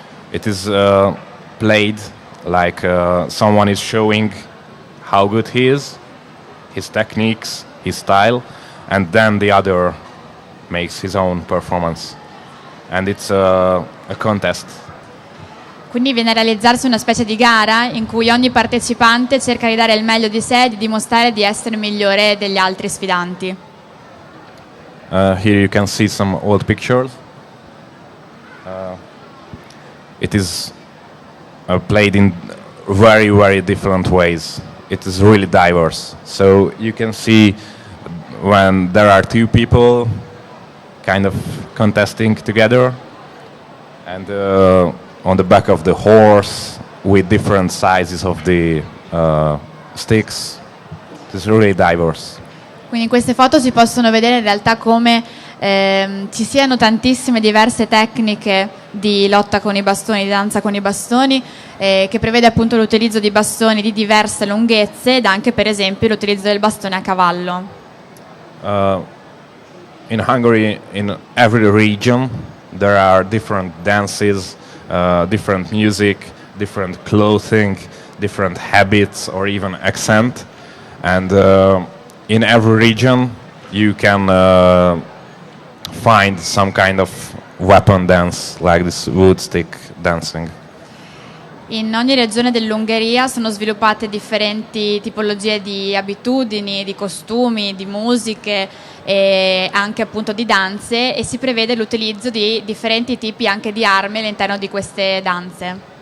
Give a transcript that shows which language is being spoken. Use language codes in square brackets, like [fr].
[en] It is played like someone is showing how good he is, his techniques, his style, and then the other makes his own performance. And it's a contest. [it] Quindi viene a realizzarsi una specie di gara in cui ogni partecipante cerca di dare il meglio di sé e di dimostrare di essere migliore degli altri sfidanti. [en] Here you can see some old pictures. It is played in very, very different ways. It is really diverse. So you can see when there are two people kind of contesting together, and on the back of the horse with different sizes of the sticks. It is really diverse. [it] Quindi in queste foto si possono vedere in realtà come ci siano tantissime diverse tecniche di lotta con i bastoni, di danza con i bastoni, che prevede appunto l'utilizzo di bastoni di diverse lunghezze ed anche per esempio l'utilizzo del bastone a cavallo. [en] In Hungary, in every region, there are different dances, different music, different clothing, different habits or even accent, and in every region you can find some kind of weapon dance like this wood stick dancing. [it] In ogni regione dell'Ungheria sono sviluppate differenti tipologie di abitudini, di costumi, di musiche e anche appunto di danze, e si prevede l'utilizzo di differenti tipi anche di armi all'interno di queste danze.